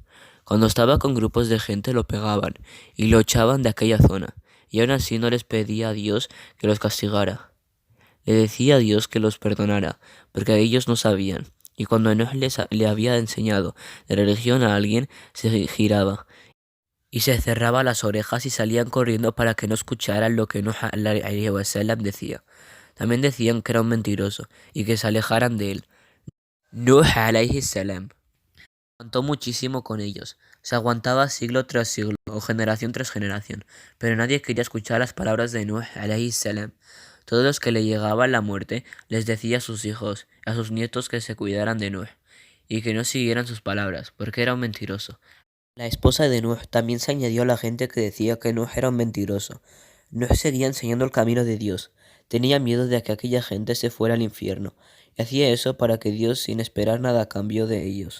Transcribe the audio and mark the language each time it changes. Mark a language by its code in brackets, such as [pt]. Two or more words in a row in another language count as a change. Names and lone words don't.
[es] Cuando estaba con grupos de gente lo pegaban y lo echaban de aquella zona, y aún así no les pedía a Dios que los castigara. Le decía a Dios que los perdonara, porque ellos no sabían. Y cuando Nuh le había enseñado la religión a alguien, se giraba y se cerraba las orejas y salían corriendo para que no escucharan lo que Nuh [ar] عليه وسلم [es] decía. También decían que era un mentiroso y que se alejaran de él. Nuh [ar] عليه السلام [es] aguantó muchísimo con ellos. Se aguantaba siglo tras siglo o generación tras generación, pero nadie quería escuchar las palabras de Nuh [ar] عليه السلام. [es] Todos los que le llegaba la muerte les decía a sus hijos y a sus nietos que se cuidaran de Nuh y que no siguieran sus palabras, porque era un mentiroso. La esposa de Nuh también se añadió a la gente que decía que Nuh era un mentiroso. Nuh seguía enseñando el camino de Dios. Tenía miedo de que aquella gente se fuera al infierno, y hacía eso para que Dios, sin esperar nada a cambio de ellos.